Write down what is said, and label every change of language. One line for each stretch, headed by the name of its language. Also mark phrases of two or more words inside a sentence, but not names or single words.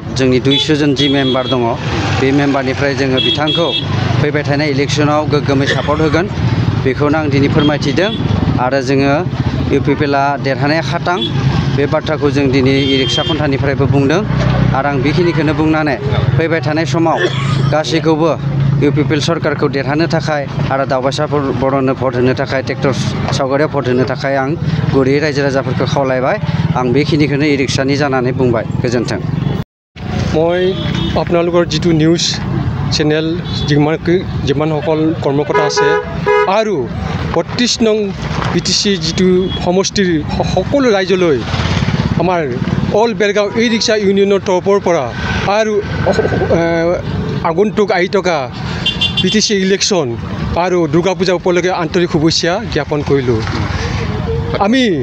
Bodo: जोंनि 200 जन जि मेम्बार दङ बे मेम्बारनिफ्राय जोङो बिथांखौ फैबाय थानाय इलेक्शनाव गोग्गोमै सापर्ट होगोन बेखौनो आं दिनै फोरमायथिदों आरो जोङो इउपिपिएलआ देरहानाया खातां बे बाथ्राखौ जों दिनै रिक्सा खन्थानिफ्रायबो बुंदों आरो आं बेखिनिखौनो बुंनानै फैबाय थानाय समाव गासैखौबो इउपिपिएल सरकारखौ देरहानो थाखाय आरो दावबायसाफोर बर'नो भट होनो थाखाय ट्रेक्टर सावगारियाव भट होनो थाखाय आं गुरैयै रायजो राजाफोरखौ खावलायबाय आं बेखिनिखौनो रिक्सानि जानानै बुंबाय गोजोन्थों
Assamese: মই আপোনালোকৰ जितु নিউজ চেনেল যিমানসকল কৰ্মকৰ্তা আছে আৰু 32 নং বিটিসি जितु সমষ্টিৰ সকলো ৰাইজলৈ আমাৰ অল বেলগাঁও ই ৰিক্সা ইউনিয়নৰ তৰফৰ পৰা আৰু আগন্তুক আহি থকা বিটিসি ইলেকশ্যন আৰু দুৰ্গা পূজা উপলক্ষে আন্তৰিক শুভেচ্ছা জ্ঞাপন কৰিলোঁ আমি